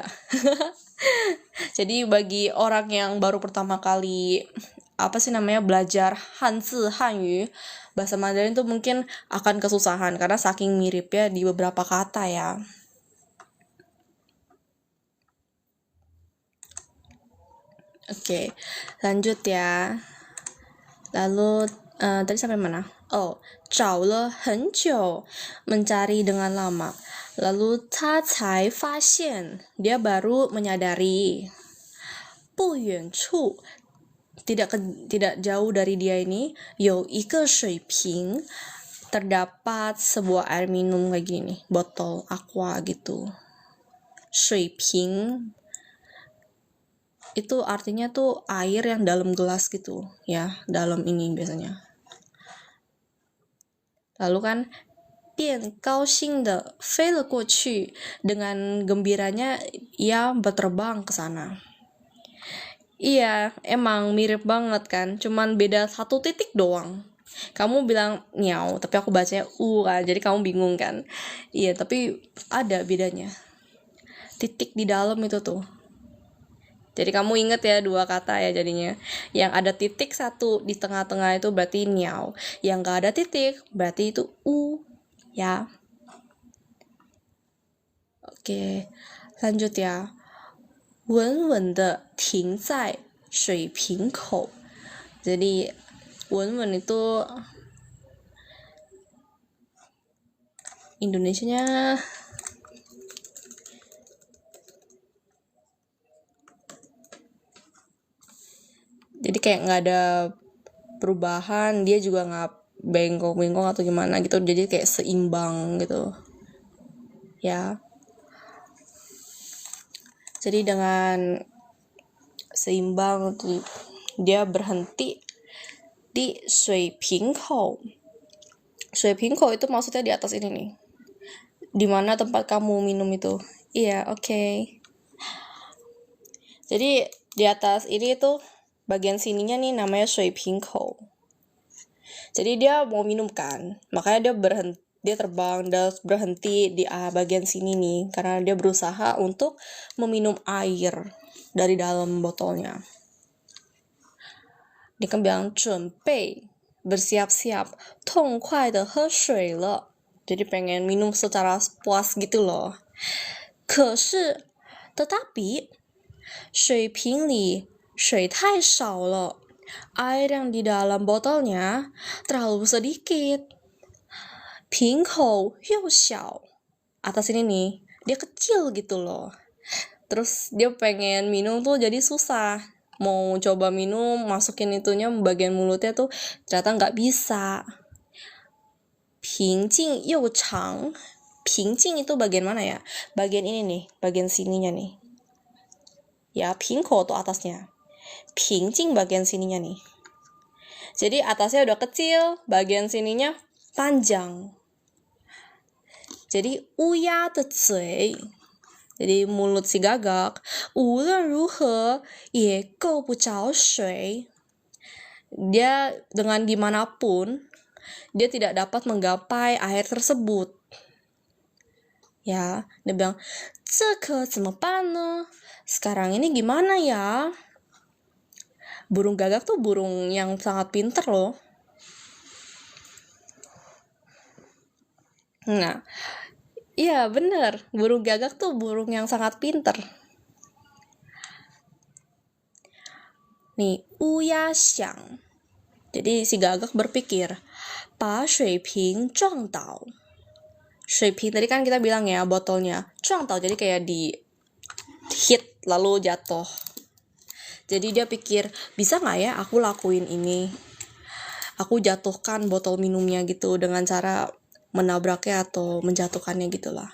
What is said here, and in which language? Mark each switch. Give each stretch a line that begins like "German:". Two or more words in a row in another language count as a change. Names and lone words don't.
Indonesian: Jadi bagi orang yang baru pertama kali belajar
Chinese: 汉字汉语,
Indonesian: bahasa Mandarin tuh mungkin akan kesusahan karena saking miripnya di beberapa kata ya. Oke, lanjut ya. Lalu tadi sampai mana?
Chinese: 找了很久,
Indonesian: mencari dengan lama.
Chinese: Lalu 他才发现,
Indonesian: dia baru menyadari.
Chinese: 不远处,
Indonesian: tidak jauh dari dia ini,
Chinese: 有一个水瓶,
Indonesian: terdapat sebuah air minum kayak gini, botol aqua gitu. 水瓶 itu artinya tuh air yang dalam gelas gitu ya, dalam ini biasanya. Lalu kan
Chinese: 便高兴地飞了过去,
Indonesian: dengan gembiranya ia berterbang ke sana. Iya, emang mirip banget kan, cuman beda 1 titik doang. Kamu bilang nyau, tapi aku bacanya kan, jadi kamu bingung kan. Iya, tapi ada bedanya. Titik di dalam itu tuh. Jadi kamu inget ya 2 kata ya jadinya. Yang ada titik 1 di tengah-tengah itu berarti nyau. Yang gak ada titik berarti itu ya. Oke, lanjut ya.
Chinese: 稳稳地停在水瓶口.
Indonesian: Jadi 稳稳 itu Indonesianya jadi kayak nggak ada perubahan, dia juga nggak bengkok-bengkok atau gimana gitu, jadi kayak seimbang gitu ya. Jadi dengan seimbang tuh dia berhenti di 水瓶口. 水瓶口itu maksudnya di atas ini nih, di mana tempat kamu minum itu. Iya, oke. Jadi di atas ini tuh bagian sininya nih namanya 水瓶口. Jadi dia mau minum kan, makanya dia terbang dan berhenti di bagian sini nih, karena dia berusaha untuk meminum air dari dalam botolnya. Dia kan bilang 准备 bersiap-siap,
Chinese: 痛快地喝水了.
Indonesian: Jadi pengen minum secara puas gitu loh.
Chinese: 可是 tetapi 水瓶里水太少了.
Indonesian: Air yang di dalam botolnya terlalu sedikit.
Chinese: 瓶口又小.
Indonesian: Atas ini nih, dia kecil gitu loh. Terus dia pengen minum tuh jadi susah. Mau coba minum, masukin itunya bagian mulutnya tuh ternyata nggak bisa.
Chinese: 平静又长. 平静
Indonesian: itu bagian mana ya? Bagian ini nih, bagian sininya nih. Ya, 瓶口 tuh atasnya. 平静 bagian sininya nih. Jadi atasnya udah kecil, bagian sininya panjang.
Chinese: Jadi 乌鸦的嘴.
Indonesian: Jadi mulut si gagak,
Chinese: 无论如何也够不着水.
Indonesian: Dia dengan dimanapun, dia tidak dapat menggapai air tersebut. Ya, dia bilang,
Chinese: 这可怎么办呢?
Indonesian: Sekarang ini gimana ya? Burung gagak tuh burung yang sangat pintar loh. Nah, iya bener, burung gagak tuh burung yang sangat pintar. Nih,
Chinese: 乌鸦想.
Indonesian: Jadi si gagak berpikir,
Chinese: 把水瓶撞倒.
Indonesian: 水瓶 tadi kan kita bilang ya botolnya, 撞倒 jadi kayak di hit lalu jatuh. Jadi dia pikir, bisa nggak ya aku lakuin ini? Aku jatuhkan botol minumnya gitu dengan cara menabraknya atau menjatuhkannya gitulah.